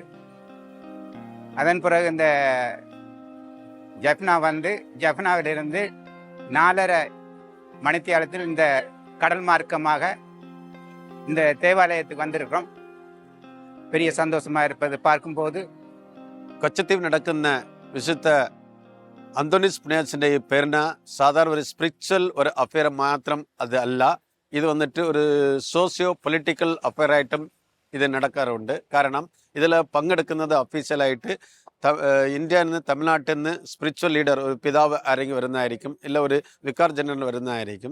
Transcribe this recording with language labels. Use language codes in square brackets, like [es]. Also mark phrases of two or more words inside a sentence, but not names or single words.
[ta] அதன் பிறகு இந்த ஜப்னாவிலிருந்து 4:30 மணித்தியாலத்தில் இந்த கடல் மார்க்கமாக இந்த தேவாலயத்துக்கு வந்திருக்கிறோம். பெரிய சந்தோஷமாக இருப்பது பார்க்கும்போது. [ml] കച്ചത്തീവ് നടക്കുന്ന വിശുദ്ധ അന്തോണീസ് പുണ്യാസിൻ്റെ ഈ പെരുന്നാൾ സാധാരണ ഒരു സ്പിരിച്വൽ ഒരു അഫെയർ മാത്രം അത് അല്ല, ഇത് വന്നിട്ട് ഒരു [en] socio political [ml] അഫെയറായിട്ടും ഇത് നടക്കാറുണ്ട്. കാരണം ഇതിൽ പങ്കെടുക്കുന്നത് ഒഫീഷ്യലായിട്ട് ഇന്ത്യയിൽ നിന്ന് തമിഴ്നാട്ടിൽ നിന്ന് [en] spiritual leader [ml] ഒരു പിതാവ് ആരെങ്കിലും വരുന്നതായിരിക്കും, ഇല്ല ഒരു [en] vicar general [ml] വരുന്നതായിരിക്കും.